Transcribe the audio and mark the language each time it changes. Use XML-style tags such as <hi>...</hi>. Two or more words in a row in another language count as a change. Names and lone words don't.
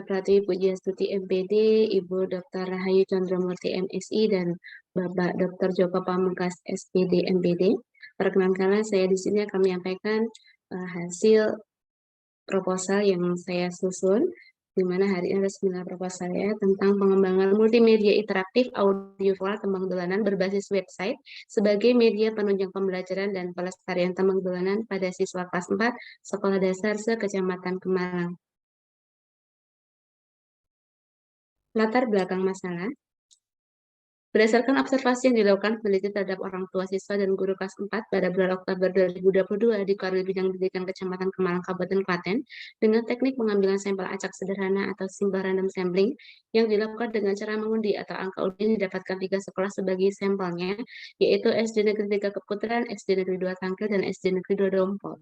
<id>Pratiwi Pujiastuti MPD, Ibu Dr. Rahayu Condromurti MSI, dan Bapak Dr. Joko Pamungkas SPD MPD. Perkenankanlah saya di sini akan menyampaikan hasil proposal yang saya susun, di mana hari ini ada seminar proposal saya tentang pengembangan multimedia interaktif audiovisual tembang dolanan berbasis website sebagai media penunjang pembelajaran dan pelestarian tembang dolanan pada siswa kelas 4 Sekolah Dasar se-Kecamatan Kemalang. Latar belakang masalah. Berdasarkan observasi yang dilakukan peneliti terhadap orang tua siswa dan guru kelas 4 pada bulan Oktober 2022 di Korwil Bidang Pendidikan Kecamatan Kemalang, Kabupaten Klaten, dengan teknik pengambilan sampel acak sederhana atau</id> <en>simple random sampling</en> <id>yang dilakukan dengan cara mengundi atau angka undi didapatkan 3 sekolah sebagai sampelnya, yaitu SD Negeri 3 Keputaran, SD Negeri 2 Tangkil, dan SD Negeri 2 Dompol.</id>